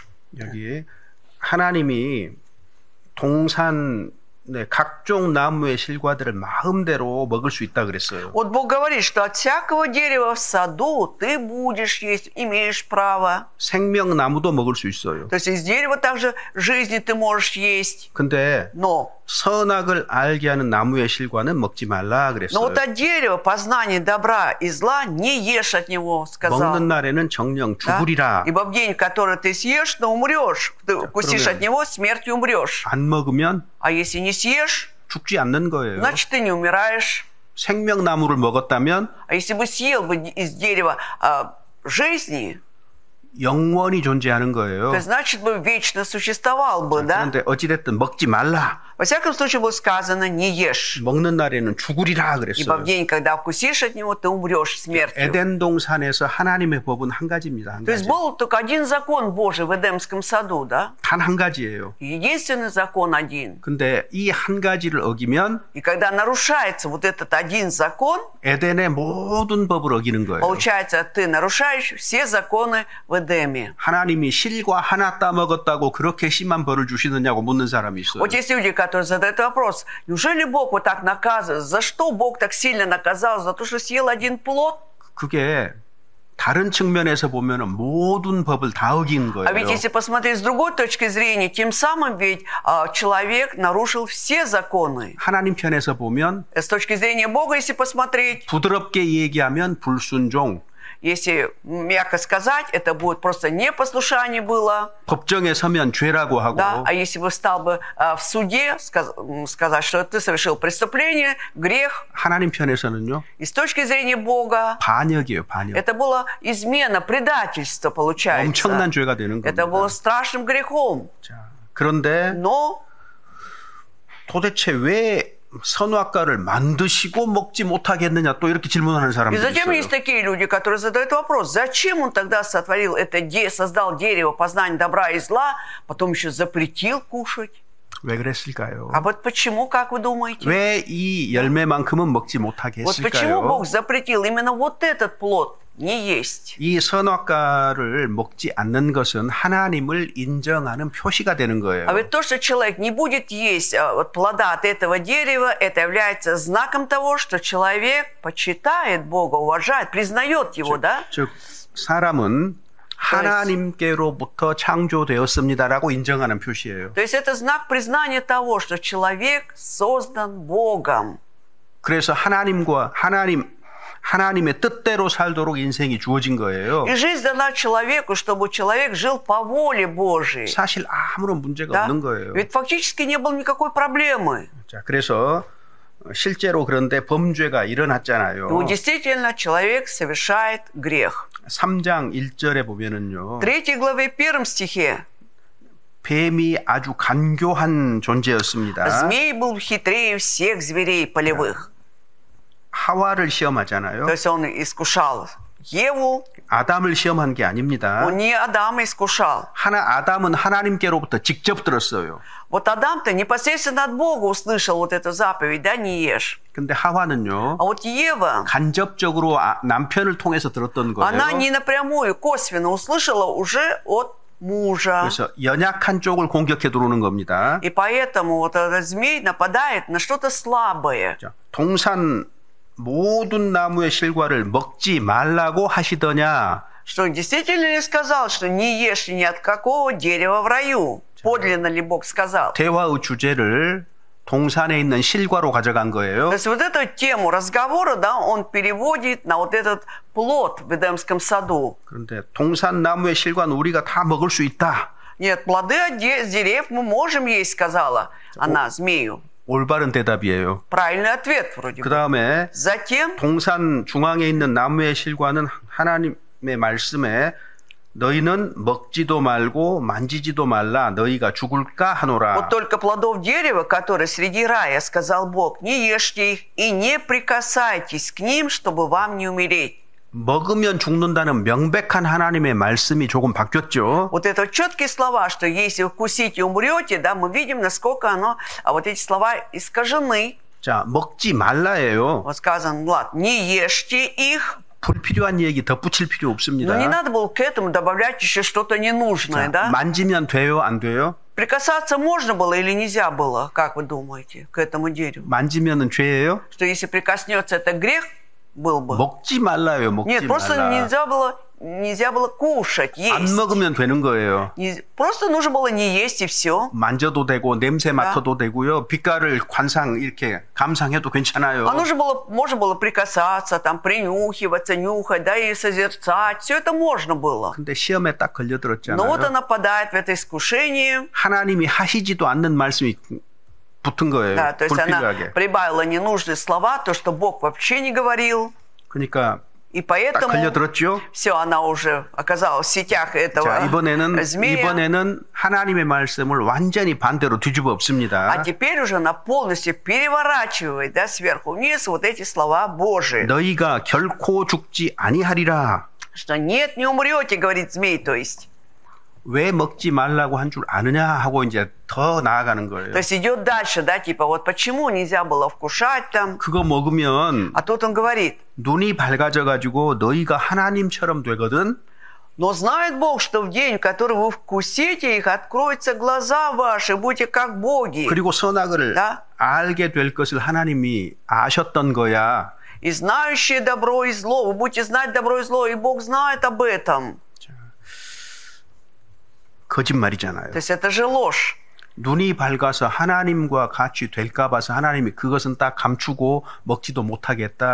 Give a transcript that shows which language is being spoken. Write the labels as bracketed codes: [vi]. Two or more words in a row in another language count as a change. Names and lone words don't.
[ko] 여기 하나님이 동산 각종 나무의 실과들을 마음대로 먹을 수 있다 그랬어요. [ru] Вот Бог говорит, что от всякого дерева в саду ты будешь есть, имеешь право. [ko] 생명나무도 먹을 수 있어요. [ru] То есть из дерева также жизни ты можешь есть. [ko] 근데 [ru] Но [ko] 선악을 알게 하는 나무의 실과는 먹지 말라 그랬어요. [ru] вот от дерева познания добра и зла не ешь от него, сказал. [ko] 먹는 날에는 정령 [ru] Да? [ko] 죽으리라. [ru] Ибо в день, в который ты съешь, но умрешь. Ты вкусишь [ko] 그러면 [ru] от него, смертью умрешь. [ko] 안 먹으면 [ru] А если не съешь, [ko] 죽지 않는 거예요. [ru] значит, ты не умираешь. [ko] 생명나무를 먹었다면 [ru] А если бы съел бы из дерева жизни, [ko] 영원히 존재하는 거예요. [ru] то значит бы вечно существовал бы, да? [ko] 그런데 어찌됐든 먹지 말라. [ru] Во всяком случае было сказано, не ешь. [ko] 먹는 날에는 죽으리라 [ru] Ибо в [ko] 그랬어요. [ru] день, когда вкусишь от него, ты умрешь смертью. [ko] 에덴 동산에서 하나님의 법은 한 가지입니다. 한 [ru] То есть [ko] 가지. [ru] был только один закон Божий в Эдемском саду, да? [ko] 단 한 가지예요. [ru] Единственный закон один. [ko] 근데 이 한 가지를 어기면 [ru] И когда нарушается вот этот один закон, [ko] 에덴의 모든 법을 어기는 거예요. [ru] получается, ты нарушаешь все законы в Эдеме. [ko] 하나님이 실과 하나 따먹었다고 그렇게 심한 벌을 주시느냐고 묻는 사람이 있어요. [ru] Вот есть люди, которые задают вопрос, неужели Бог вот так наказывает? За что Бог так сильно наказал? За то, что съел один плод? [ko] 그게 다른 측면에서 보면 모든 법을 다 어긴 [ru] А ведь [ko] 거예요. [ru] если посмотреть с другой точки зрения, тем самым ведь человек нарушил все законы. [ko] 하나님 편에서 보면 [ru] С точки зрения Бога, если посмотреть, [ko] 부드럽게 얘기하면 불순종, [ru] если мягко сказать, это будет просто непослушание было. [ko] 법정에 서면 죄라고 하고 [ru] Да? А если бы стал бы в суде сказать, что ты совершил преступление, грех, [ko] 하나님 편에서는요 [ru] и с точки зрения Бога, [ko] 반역이에요, 반역. [ru] это было измена, предательство, получается. [ko] 엄청난 죄가 되는 [ru] Это было [ko] 겁니다. [ru] страшным грехом. [ko] 자, 그런데 [ru] Но [ko] 도대체 왜 선악과를 만드시고 먹지 못하겠느냐 또 이렇게 질문하는 [ru] и [ko] 사람들이 [ru] затем [ko] 있어요. [ru] есть такие люди, которые задают вопрос, зачем он тогда сотворил это, создал дерево познания добра и зла, потом еще запретил кушать. [ko] 왜 그랬을까요? [ru] А вот почему, как вы думаете? [ko] 왜 이 열매만큼은 먹지 못하게 [ru] Вот почему [ko] 했을까요? [ru] Бог запретил именно вот этот плод не есть? [ko] 이 선악과를 먹지 않는 것은 하나님을 인정하는 표시가 되는 거예요. [ru] А ведь то, что человек не будет есть вот плода от этого дерева, это является знаком того, что человек почитает Бога, уважает, признает Его, да? [ko] 즉 사람은 하나님께로부터 창조되었습니다라고 인정하는 표시예요. [ru] То есть это знак признания того, что человек создан Богом. [ko] 그래서 하나님의 뜻대로 살도록 인생이 주어진 거예요. [ru] И жизнь дана человеку, чтобы человек жил по воле Божией. [ko] 사실 아무런 문제가 [ru] Да? [ko] 없는 거예요. [ru] Ведь фактически не было никакой проблемы. [ko] 자, 그래서 실제로 그런데 범죄가 일어났잖아요. [ru] Ну, действительно, человек совершает грех. [ko] 3장 1절에 보면은요. [ru] В 3 главе 1 стихе [ko] 뱀이 아주 간교한 존재였습니다. [ru] змей был хитрее всех зверей полевых. [ko] 하와를 시험하잖아요. [ru] То есть он искушал Еву, [ko] 아담을 시험한 게 아닙니다. [ru] он не Адама искушал. [ko] 아담은 하나님께로부터 직접 들었어요. [ru] Вот Адам-то непосредственно от Бога услышал вот эту заповедь, да, не ешь. [ko] 근데 하와는요. [ru] А вот Ева, [ko] 간접적으로 남편을 통해서 들었던 거예요. [ru] она не напрямую, косвенно услышала уже от мужа. [ko] 그래서 연약한 쪽을 공격해 들어오는 겁니다. [ru] И поэтому вот этот змей нападает на что-то слабое. [ko] 자, 동산 모든 나무의 실과를 먹지 말라고 하시더냐. [ru] Что действительно ли сказал, что не ешь ни от какого дерева в раю? Подлинно ли Бог сказал? [ko] 대화의 주제를 동산에 있는 실과로 가져간 거예요. [ru] То есть вот эту тему разговора, да, он переводит на вот этот плод в Эдемском саду. [ko] 그런데 동산 나무의 실과는 우리가 다 먹을 수 있다. [ru] Нет, плоды от деревьев мы можем есть, сказала она змею. [ko] 올바른 대답이에요. [ru] Правильный ответ вроде [ko] 그 [ru] бы. [ko] 다음에 [ru] Затем [ko] 동산 중앙에 있는 나무의 실과는 하나님의 말씀에 너희는 먹지도 말고 만지지도 말라 너희가 죽을까 하노라. [ru] вот только плодов дерева, которые среди рая, сказал Бог, не ешьте их и не прикасайтесь к ним, чтобы вам не умереть. [ko] 먹으면 죽는다는 명백한 하나님의 말씀이 조금 바뀌었죠. [ru] Вот это четкие слова, что если вы вкусите и умрете, да, мы видим, насколько вот эти слова искажены. [ko] 자, 먹지 말라예요. [ru] Вот сказано, Влад, не ешьте их. [ko] 불필요한 얘기 덧붙일 필요 없습니다. [ru] Но не надо было к этому добавлять еще что-то ненужное, [ko] 자, [ru] да? [ko] 만지면 돼요, 안 돼요? [ru] Прикасаться можно было или нельзя было, как вы думаете, к этому дереву? [ko] 만지면은 죄예요? [ru] Что если прикоснется, это грех был бы? [ko] 먹지 말라요, 먹지 [ru] Нет, просто [ko] 말라. [ru] нельзя было кушать, [ko] 안 [ru] есть. [ko] 먹으면 되는 거예요. [ru] Просто нужно было не есть и все. [ko] 만져도 되고 냄새 맡아도 되고요. 빛깔을 이렇게 감상해도 괜찮아요. [ru] А можно было прикасаться, там, принюхиваться, нюхать, да, и созерцать. Все это можно было. [ko] 근데 시험에 딱 [ru] Но вот [ko] 걸려들었잖아요. [ru] она попадает в это искушение. [ko] 하나님이 하시지도 않는 말씀이 붙은 거예요. [ru] Да, то есть она [ko] 불필요하게. [ru] прибавила ненужные слова, то, что Бог вообще не говорил. [ko] 그러니까 [ru] И [ko] 딱 [ru] поэтому [ko] 걸려들었죠. [ru] все, она уже оказалась в сетях этого [ko] 자, [ru] змея. [ko] 이번에는 하나님의 말씀을 완전히 반대로 뒤집어 엎습니다. [ru] А теперь уже она полностью переворачивает, да, сверху вниз вот эти слова Божии. [ko] 너희가 결코 죽지 아니하리라. [ru] Что нет, не умрете, говорит змей, то есть. [ko] 왜 먹지 말라고 한 줄 아느냐 하고 이제 더 나아가는 거예요. [ru] То есть идет дальше, да, типа вот почему нельзя было вкушать там. [ko] 그거 먹으면 [ru] А тут он говорит, [ko] 눈이 밝아져 가지고 너희가 하나님처럼 되거든. [ru] но знает Бог, что в день, в который вы вкусите их, откроются глаза ваши, будете как боги. [ko] 그리고 선악을 [ru] Да? [ko] 알게 될 것을 하나님이 아셨던 거야. [ru] И знающие добро и зло, вы будете знать добро и зло, и Бог знает об этом. [ko] 거짓말이잖아요. [ru] То есть это же ложь. [ko] 눈이 밝아서 하나님과 같이 될까 봐서 하나님이 그것은 딱 감추고 먹지도 못하겠다.